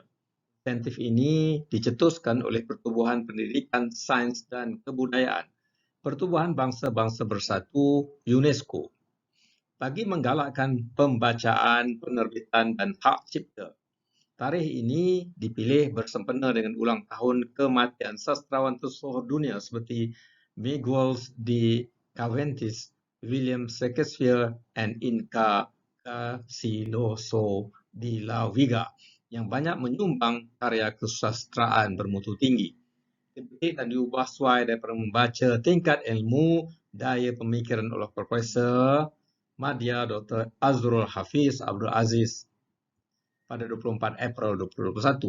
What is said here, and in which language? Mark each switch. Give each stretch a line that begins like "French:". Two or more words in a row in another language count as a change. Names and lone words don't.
Malay: Insentif ini dicetuskan oleh Pertubuhan Pendidikan, Sains dan Kebudayaan, Pertubuhan Bangsa-Bangsa Bersatu, UNESCO, bagi menggalakkan pembacaan, penerbitan dan hak cipta. Tarikh ini dipilih bersempena dengan ulang tahun kematian sastrawan tersohor dunia seperti Miguel de Cervantes, William Shakespeare, and Inca Garcilaso de la Vega yang banyak menyumbang karya kesusastraan bermutu tinggi. Dipetik dan diubah sesuai daripada membaca tingkat ilmu daya pemikiran oleh Profesor Madya Dr. Azrul Hafiz Abdul Aziz pada 24 April 2021.